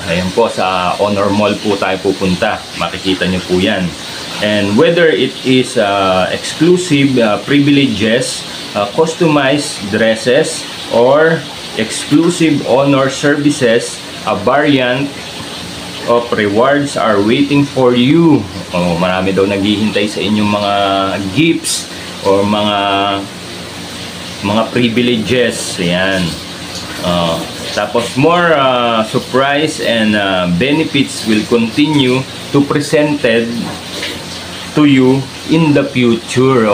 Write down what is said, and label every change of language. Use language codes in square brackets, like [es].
[tl] Ayan po, sa Honor Mall po tayo pupunta. Makikita nyo po yan. [en] And whether it is exclusive privileges, customized dresses, or exclusive honor services, a variant of rewards are waiting for you. [tl] Marami daw naghihintay sa inyong mga gifts or mga privileges. Ayan. [en] Tapos more surprise and benefits will continue to presented to you in the future.